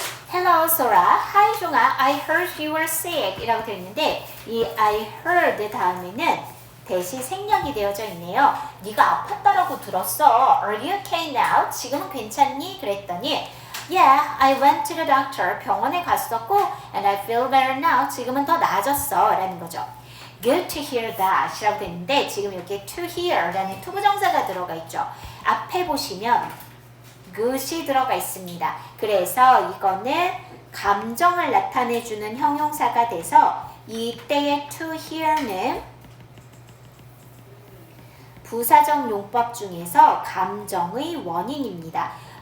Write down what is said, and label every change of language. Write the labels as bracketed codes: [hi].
[en] Hello, Sora. Hi, 종아. I heard you were sick. [ko] 이라고 되어 있는데 이 I heard 다음에는 대시 생략이 되어져 있네요. 네가 아팠다라고 들었어. [en] Are you okay now? [ko] 지금은 괜찮니? 그랬더니 [en] Yeah, I went to the doctor. [ko] 병원에 갔었고 [en] and I feel better now. [ko] 지금은 더 나아졌어. 라는 거죠. [en] Good to hear that. [ko] 이라고 되어 있는데 지금 여기에 to hear 라는 투부정사가 들어가 있죠. 앞에 보시면 good이 들어가 있습니다. 그래서 이거는 감정을 나타내주는 형용사가 돼서 이때의 to hear는 부사적 용법 중에서 감정의 원인입니다.